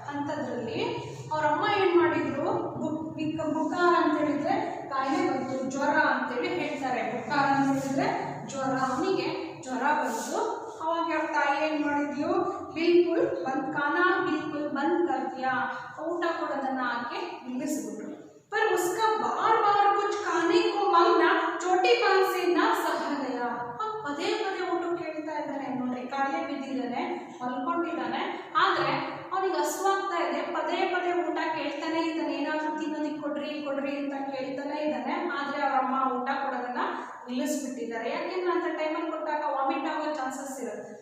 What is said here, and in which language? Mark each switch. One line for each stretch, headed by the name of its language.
Kannada: ಅಂಥದ್ರಲ್ಲಿ ಅವರಮ್ಮ ಏನು ಮಾಡಿದ್ರು, ಬುಕಾರ ಅಂತ ಹೇಳಿದ್ರೆ ಕಾಯಿಲೆ ಬಂತು, ಜ್ವರ ಅಂತೇಳಿ ಹೇಳ್ತಾರೆ. ಬುಕಾರ ಅಂತ ಹೇಳಿದ್ರೆ ಜ್ವರ, ಅವನಿಗೆ ಜ್ವರ ಬಂತು. ಅವಾಗ ಅವ್ರ ತಾಯಿ ಏನು ಮಾಡಿದ್ಲು,
Hindi: ಬಿಲ್ಕುಲ್ ಬಂದ್ ಖಾನಾ ಬಿಲ್ಕುಲ್ ಬಂದ್ ಕರ್ದಿಯಾ,
Kannada: ಊಟ ಕೊಡೋದನ್ನ ಹಾಕಿ ನಿಲ್ಲಿಸ್ಬಿಟ್ರು.
Hindi: पर उसका बार बार कुछ खाने को मांगना छोटी बात से ना सहा गया.
Kannada: ಪದೇ ಪದೇ ಊಟ ಕೇಳ್ತಾ ಇದ್ದಾನೆ ನೋಡ್ರಿ, ಕಾಯಿಲೆ ಬಿದ್ದಿದ್ದಾನೆ, ಮಲ್ಕೊಂಡಿದ್ದಾನೆ, ಆದರೆ ಅವನಿಗೆ ಹಸುವಾಗ್ತಾ ಇದೆ, ಪದೇ ಪದೇ ಊಟ ಕೇಳ್ತಾನೆ ಇದ್ದಾನೆ, ಏನಾದರೂ ತಿನ್ನೋದಕ್ಕೆ ಕೊಡ್ರಿ ಕೊಡ್ರಿ ಅಂತ ಕೇಳ್ತಾನೆ ಇದ್ದಾನೆ. ಆದರೆ ಅವರಮ್ಮ ಊಟ ಕೊಡೋದನ್ನ ನಿಲ್ಲಿಸ್ಬಿಟ್ಟಿದ್ದಾರೆ. ಯಾಕೆಂದ್ರೆ ಅಂತ ಟೈಮಲ್ಲಿ ಕೊಟ್ಟಾಗ ವಾಮಿಟ್ ಆಗೋ ಚಾನ್ಸಸ್ ಇರುತ್ತೆ.